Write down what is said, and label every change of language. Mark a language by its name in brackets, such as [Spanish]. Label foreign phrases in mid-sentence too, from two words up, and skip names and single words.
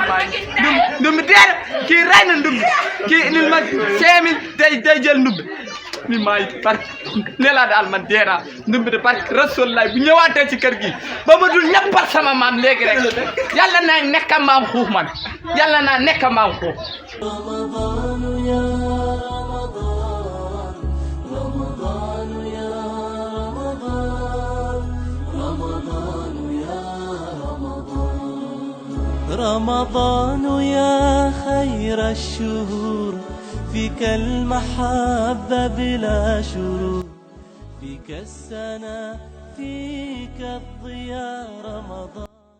[Wolof] Ndum deer kii ray na Ndum kii indil ma 5000 day jël Ndum mi maay par nee laa daal man dee naa ndumbi de parce que Rasulullah bu ñëwaatee ci kër gi ba ma dul ñappal sama maam léegi rek yàlla naa nekk maam xuux man yàlla naa nekk maam xuux [Arabic] رمضان يا رمضان رمضان يا رمضان رمضان يا رمضان رمضان يا خير الشهور فيك المحبة بلا شرور فيك السنة فيك الضياء رمضان